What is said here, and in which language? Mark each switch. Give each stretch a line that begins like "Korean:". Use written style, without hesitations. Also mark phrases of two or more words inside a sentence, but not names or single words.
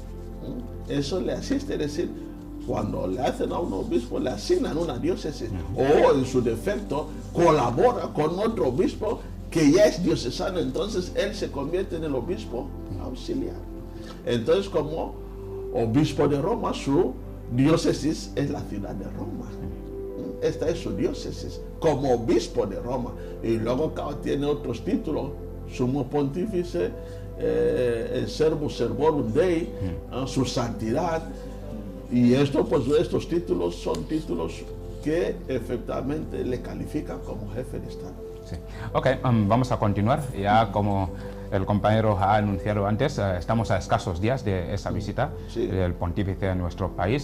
Spanish: Eso le asiste, es decir, cuando le hacen a un obispo, le asignan una diócesis, o en su defecto colabora con otro obispo que ya es diocesano, entonces él se convierte en el obispo auxiliar. Entonces, como obispo de Roma, su diócesis es la ciudad de Roma. Esta es su diócesis, como obispo de Roma. Y luego tiene otros títulos, sumo pontífice, el
Latin: servus servorum Dei,
Spanish: su santidad. Y esto, pues, estos títulos son títulos que efectivamente le califican como jefe de Estado. Sí. Ok, vamos a continuar. Ya como el compañero ha anunciado antes, estamos a escasos días de esa visita del pontífice a nuestro país.